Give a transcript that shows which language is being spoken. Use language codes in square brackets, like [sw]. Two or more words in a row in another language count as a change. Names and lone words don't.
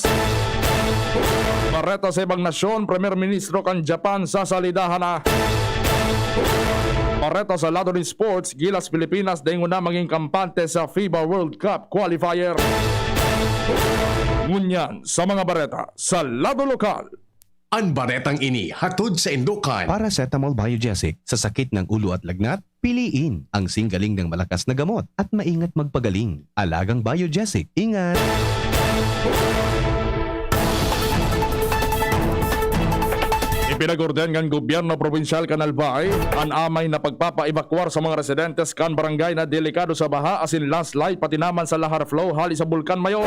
[bik] Bareta sa ibang nasyon, Premier Ministro kan Japan sasalidahan na. Bareta sa lado ng sports, Gilas Pilipinas daing na maging kampante sa FIBA World Cup qualifier. Ngunyan sa mga bareta sa lado lokal. Ang baretang ini hatod sa Indukan. [tl] Paracetamol Biogesic sa sakit ng ulo at lagnat, piliin ang singgaling ng malakas na gamot at maingat magpagaling. Alagang Biogesic, ingat! [bik] Pinagorden ng gobyerno provinsyal Kanalbay ang amay na pagpapaibakwar sa mga residentes kan barangay na delikado sa baha asin landslide pati naman sa [en] lahar flow [bik] hali sa Bulkan Mayor.